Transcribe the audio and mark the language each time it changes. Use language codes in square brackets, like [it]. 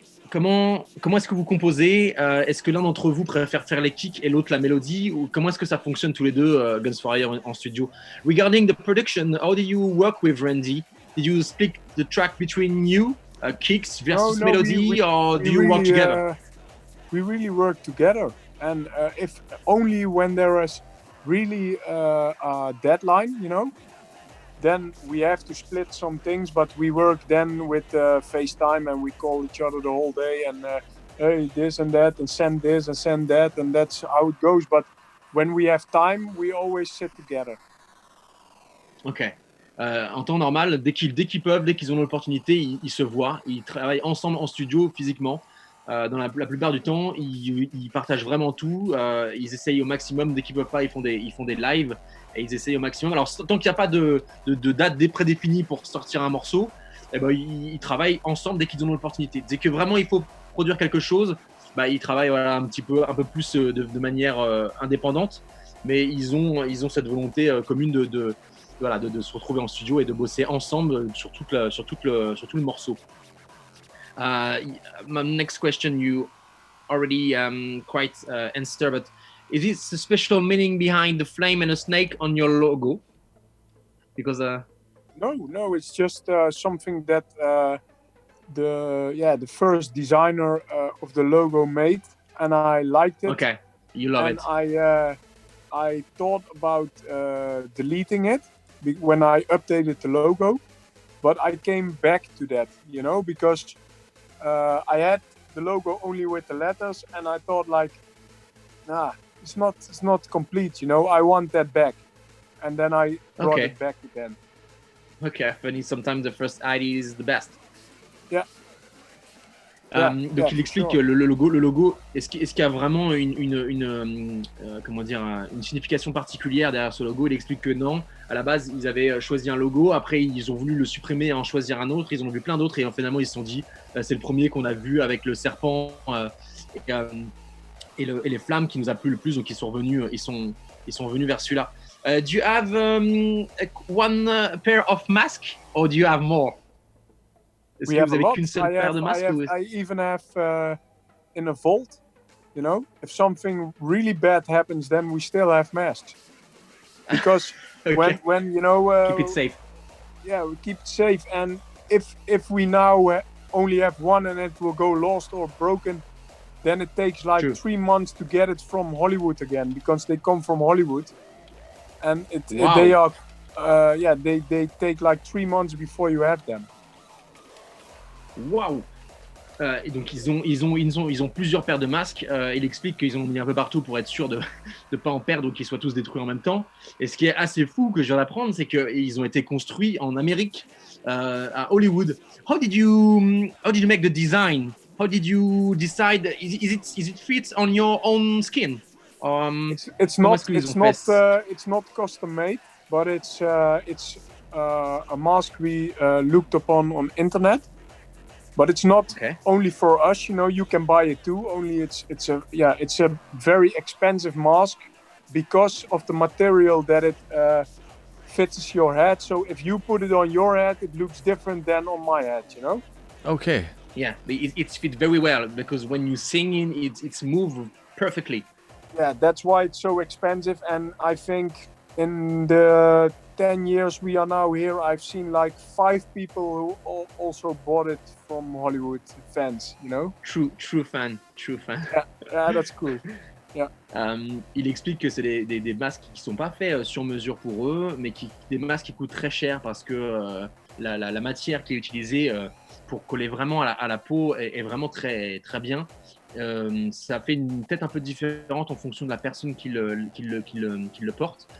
[fr] Comment est-ce que vous composez? Est-ce que l'un d'entre vous préfère faire les kicks et l'autre la mélodie? Ou comment est-ce que ça fonctionne tous les deux, Guns for Hire en studio? [en] Regarding the production, how do you work with Randy? Did you split the track between you, kicks versus melody, or do you work together? We really work together, and if only when there is really a deadline, then we have to split some things, but we work then with FaceTime, and we call each other the whole day, and hey, this and that, and send this and send that, and that's how it goes. But when we have time, we always sit together. Ok. [fr] En temps normal, dès qu'ils peuvent, dès qu'ils ont l'opportunité, ils se voient, ils travaillent ensemble en studio physiquement. Dans la plupart du temps, ils partagent vraiment tout. Ils essayent au maximum. Dès qu'ils peuvent pas, ils font des lives et ils essayent au maximum. Alors, tant qu'il n'y a pas de date prédéfinie pour sortir un morceau, ils travaillent ensemble dès qu'ils ont l'opportunité. Dès que vraiment il faut produire quelque chose, ils travaillent un peu plus de manière indépendante. Mais ils ont cette volonté commune de se retrouver en studio et de bosser ensemble sur tout le morceau. [en] My next question, you already quite answered, but is it a special meaning behind the flame and a snake on your logo? Because no, it's just something that the first designer of the logo made, and I liked it. Okay, you love it. And I thought about deleting it when I updated the logo, but I came back to that, because I had the logo only with the letters, and I thought it's not complete, I want that back, and then I brought it back again. Okay, funny. Sometimes the first idea is the best. Yeah. [fr] Donc il explique que le logo, est-ce qu'il y a vraiment une signification particulière derrière ce logo? Il explique que non. À la base, ils avaient choisi un logo. Après, ils ont voulu le supprimer et en choisir un autre. Ils en ont vu plein d'autres et finalement, ils se sont dit, c'est le premier qu'on a vu avec le serpent et les flammes qui nous a plu le plus. Donc ils sont venus vers celui-là. [en] Do you have one pair of masks or do you have more? [fr] Est-ce que vous avez qu'une seule paire de masques? [en] I even have in a vault, if something really bad happens, then we still have masks. Because when keep it safe. Yeah, we keep it safe. And if we now only have one and it will go lost or broken, then it takes 3 months to get it from Hollywood again, because they come from Hollywood, and they are they take 3 months before you have them. Waouh! [fr] Et donc ils ont plusieurs paires de masques. Il explique qu'ils ont mis un peu partout pour être sûr de ne pas en perdre ou qu'ils soient tous détruits en même temps. Et ce qui est assez fou que je viens d'apprendre, c'est qu'ils ont été construits en Amérique, à Hollywood. [en] How did you make the design? How did you decide? Is it fit on your own skin? It's not custom made, but it's a mask we looked upon on internet. But it's not only for us, you can buy it too. Only it's a very expensive mask because of the material that it fits your head. So if you put it on your head, it looks different than on my head, Okay. Yeah, it fits very well because when you sing it's moved perfectly. Yeah, that's why it's so expensive, and I think in the 10 years we are now here, I've seen like 5 people who also bought it from Hollywood fans, you know? True fan. Yeah, that's cool. Yeah. [fr] Il explique que c'est des masques qui sont pas faits sur mesure pour eux, mais des masques qui coûtent très cher parce que la matière qui est utilisée pour coller vraiment à la peau est vraiment très, très bien. Ça fait une tête un peu différente en fonction de la personne qui le porte.